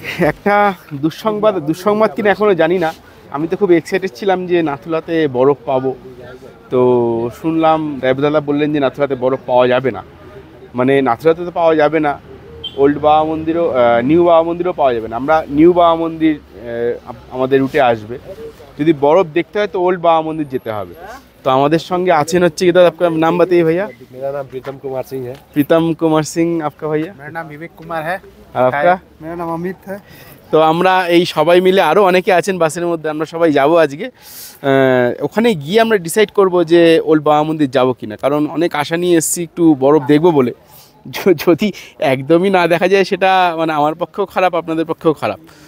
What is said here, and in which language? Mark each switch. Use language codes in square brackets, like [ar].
[bn] একটা দুঃসংবাদ কিনা এখনও জানি না। আমি তো খুব এক্সাইটেড ছিলাম যে নাথুলাতে বরফ পাবো, তো শুনলাম ড্রাইভারদাদা বললেন যে নাথুলাতে বরফ পাওয়া যাবে না। মানে নাথুলাতে তো পাওয়া যাবে না, ওল্ড বাবা মন্দিরও, নিউ বাবা মন্দিরও পাওয়া যাবে না। আমরা নিউ বাবা মন্দির আমাদের রুটে আসবে, যদি বরফ দেখতে হয় তো ওল্ড বাবা মন্দির যেতে হবে। तो हमारे संगे आছেন হচ্ছে কি দাদা, [hi] आपका नाम बताइए भैया। मेरा नाम प्रीतम कुमार सिंह है। प्रीतम कुमार सिंह, आपका भैया? मेरा नाम विवेक कुमार है। और आपका? मेरा नाम अमित है। [bn] তো আমরা এই সবাই মিলে, আরও অনেকে আছেন বাসের মধ্যে, আমরা সবাই যাব আজকে। ওখানে গিয়ে আমরা ডিসাইড করব যে ওল্ড বাবা মন্দির যাবো কিনা, কারণ অনেক আশা নিয়ে এসেছি একটু বরফ দেখবো বলে। যদি একদমই না দেখা যায় সেটা মানে আমার পক্ষেও খারাপ, আপনাদের পক্ষেও খারাপ।